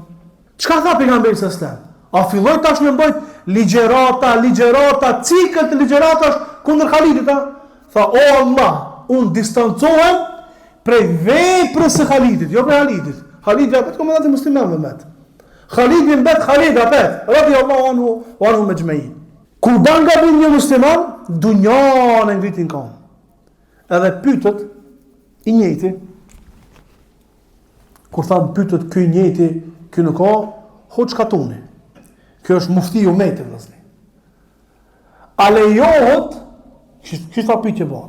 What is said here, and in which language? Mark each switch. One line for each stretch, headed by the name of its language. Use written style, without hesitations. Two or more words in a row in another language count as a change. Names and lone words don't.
Albanian: Çka tha pejgamberi
Arabic: صلى الله عليه وسلم?
Albanian: A filloi tash me mbajt ligjërata, cikël të ligjëratash kundër Khalidit, a? Tha, o Allah, unë distancohem prej veprës së Khalidit, jo prej Khalidit. Khalidi apo komandanti muslimanëve vet. Khalidi mbet Khalid apo
Arabic: رضي الله عنه وعنهم أجمعين.
Albanian: Kur ban gabim një musliman, dunjan e ngritin këmbë. Edhe pyetët i njëjti, kur thamë pyetët ky i njëjti, ky nuk ka hoç katuni. Ky është mufti i umetit vëllazë. A lejohet, kështu pyetje bëhet.